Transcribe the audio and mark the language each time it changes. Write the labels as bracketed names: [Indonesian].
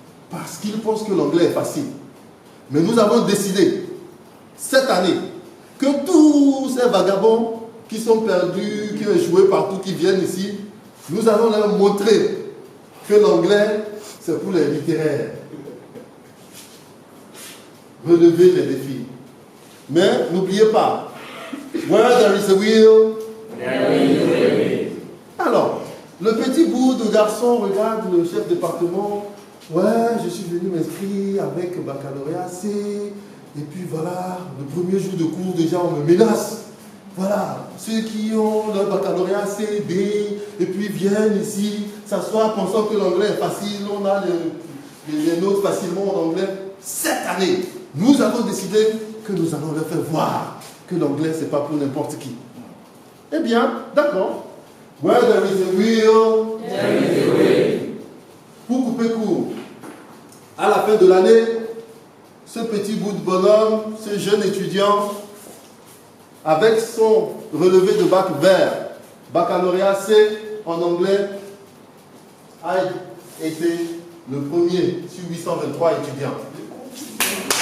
[French] Parce qu'ils pensent que l'anglais est facile. Mais nous avons décidé, cette année, que tous ces vagabonds qui sont perdus, qui ont échoué partout, qui viennent ici, nous allons leur montrer que l'anglais, c'est pour les littéraires. Relever les défis. Mais n'oubliez pas, [English] where there is a will, there is a way. [French] Alors, le petit bout de garçon regarde le chef de département. Ouais, je suis venu m'inscrire avec baccalauréat C. Et puis voilà, le premier jour de cours, déjà on me menace. Voilà, ceux qui ont leur baccalauréat C, D, et puis viennent ici, s'asseoir pensant que l'anglais est facile, on a les notes facilement en anglais. Cette année, nous avons décidé que nous allons leur faire voir que l'anglais, ce n'est pas pour n'importe qui. Eh bien, d'accord. [English] Where there is a will, there is a way. [French] Pour couper court, à la fin de l'année, ce petit bout de bonhomme, ce jeune étudiant, avec son relevé de bac vert, baccalauréat C en anglais, a été le premier sur 823 étudiants.